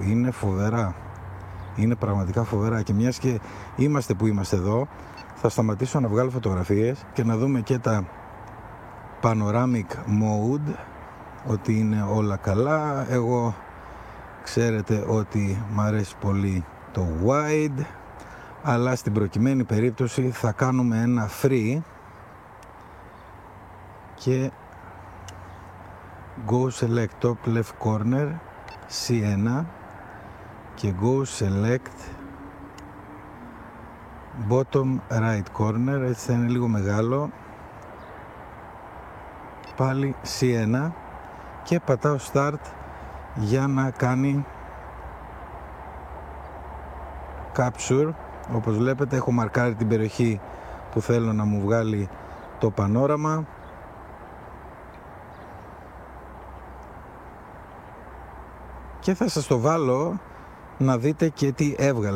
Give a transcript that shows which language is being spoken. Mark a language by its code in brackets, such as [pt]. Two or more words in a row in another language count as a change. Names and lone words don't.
[el] Είναι φοβερά. Είναι πραγματικά φοβερά και μιας και είμαστε που είμαστε εδώ, θα σταματήσω να βγάλω φωτογραφίες και να δούμε και τα [en] panoramic mode, [el] ότι είναι όλα καλά. Εγώ ξέρετε ότι μου αρέσει πολύ το wide, αλλά στην προκειμένη περίπτωση θα κάνουμε ένα free [en] και go select top left corner C1 και go select bottom right corner, [el] έτσι θα είναι λίγο μεγάλο, πάλι C1 και πατάω start για να κάνει capture. Όπως βλέπετε έχω μαρκάρει την περιοχή που θέλω να μου βγάλει το πανόραμα και θα σας το βάλω να δείτε και τι έβγαλε.